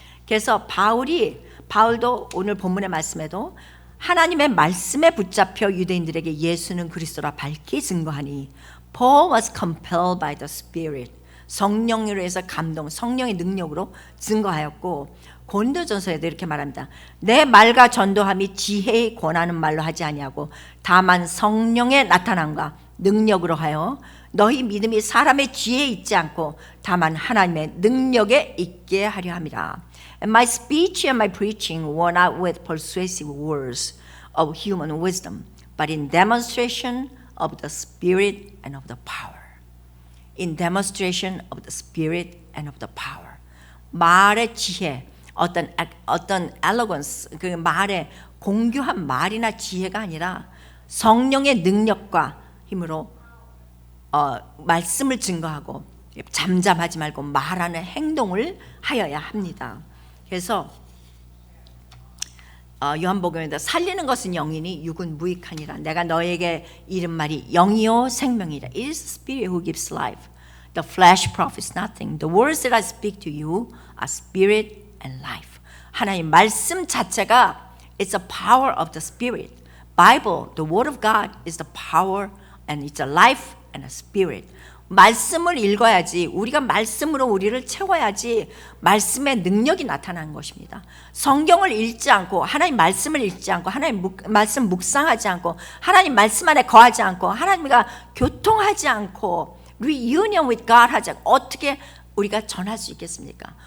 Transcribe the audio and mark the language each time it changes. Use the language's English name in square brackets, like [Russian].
[Korean] 그래서 바울도 오늘 본문의 말씀에도 하나님의 말씀에 붙잡혀 유대인들에게 예수는 그리스도라 밝히 증거하니, [English] Paul was compelled by the Spirit. [Korean] 성령으로 해서 감동, 성령의 능력으로 증거하였고, 고린도전서에도 이렇게 말합니다. 내 말과 전도함이 지혜의 권하는 말로 하지 아니하고 다만 성령의 나타남과 능력으로 하여 너희 믿음이 사람의 지혜에 있지 않고 다만 하나님의 능력에 있게 하려 함이라. [English] And my speech and my preaching were not with persuasive words of human wisdom, but in demonstration of the Spirit and of the power. In demonstration of the Spirit and of the power. [Korean] 말의 지혜, 어떤 eloquence, 그 말의 공교한 말이나 지혜가 아니라 성령의 능력과 힘으로 말씀을 증거하고 잠잠하지 말고 말하는 행동을 하여야 합니다. 그래서 요한복음에다 살리는 것은 영이니 육은 무익하니라. 내가 너에게 이른 말이 영이요 생명이라. [English] It is the Spirit who gives life. The flesh profits nothing. The words that I speak to you are spirit and life. [Korean] 하나님 말씀 자체가 [English] it's the power of the Spirit. Bible, the Word of God is the power and it's a life and a spirit. [Korean] 말씀을 읽어야지, 우리가 말씀으로 우리를 채워야지 말씀의 능력이 나타나는 것입니다. 성경을 읽지 않고, 하나님 말씀을 읽지 않고, 하나님 말씀 묵상하지 않고, 하나님 말씀 안에 거하지 않고, 하나님과 교통하지 않고, [English] reunion with God [Korean] 하지 않고 어떻게 우리가 전할 수 있겠습니까?